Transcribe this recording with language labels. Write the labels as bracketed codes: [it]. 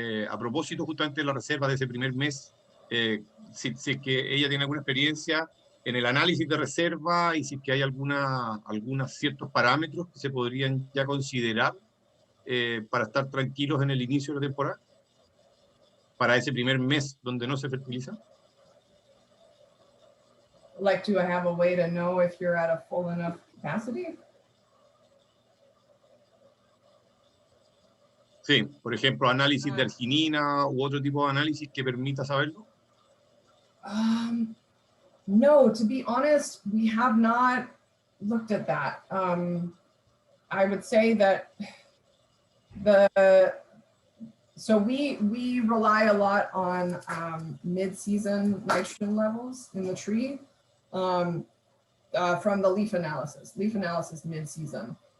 [es] A propósito justamente de la reserva de ese primer mes, si es que ella tiene alguna experiencia en el análisis de reserva y si es que hay algunos ciertos parámetros que se podrían ya considerar para estar tranquilos en el inicio de la temporada, para ese primer mes donde no se fertiliza. [en] Like, do I have a way to know if you're at a full enough capacity? [es] Sí, por ejemplo, análisis de arginina u otro tipo de análisis que permita saberlo. [en] No, to be honest, we have not looked at that. I would say that So we rely a lot on mid-season nitrogen levels in the tree from the leaf analysis mid-season.